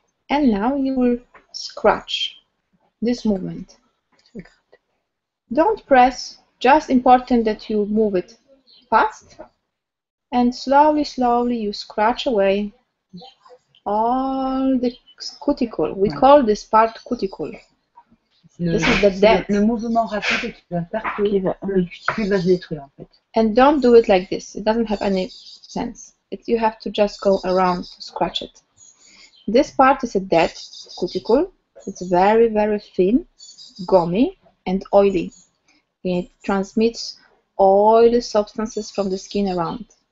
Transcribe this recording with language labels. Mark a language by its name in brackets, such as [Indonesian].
[English] And now you will scratch this movement. Don't press, just important that you move it fast and slowly, slowly you scratch away all the cuticle. We call this part cuticle. This is the depth. [French] Le mouvement rapide qui va faire que le cuticule va se détruire en fait. [English] And don't do it like this. It doesn't have any sense. You have to just go around to scratch it. This part is a dead cuticle. It's very, very thin, gummy, and oily. It transmits oily substances from the skin around.